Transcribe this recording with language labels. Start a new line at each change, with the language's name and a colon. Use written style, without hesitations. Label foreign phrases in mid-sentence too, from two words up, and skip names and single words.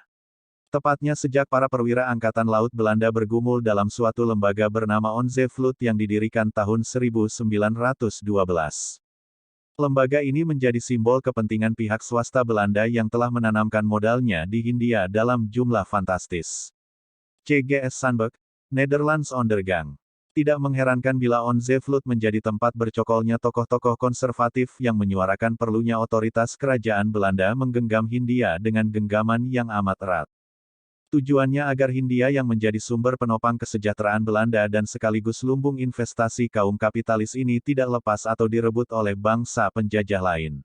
Indonesian: Tepatnya sejak para perwira Angkatan Laut Belanda bergumul dalam suatu lembaga bernama Onze Vloed yang didirikan tahun 1912. Lembaga ini menjadi simbol kepentingan pihak swasta Belanda yang telah menanamkan modalnya di Hindia dalam jumlah fantastis. C.G.S. Sandberg, Nederlands Ondergang. Tidak mengherankan bila Onze Vloed menjadi tempat bercokolnya tokoh-tokoh konservatif yang menyuarakan perlunya otoritas kerajaan Belanda menggenggam Hindia dengan genggaman yang amat erat. Tujuannya agar Hindia yang menjadi sumber penopang kesejahteraan Belanda dan sekaligus lumbung investasi kaum kapitalis ini tidak lepas atau direbut oleh bangsa penjajah lain.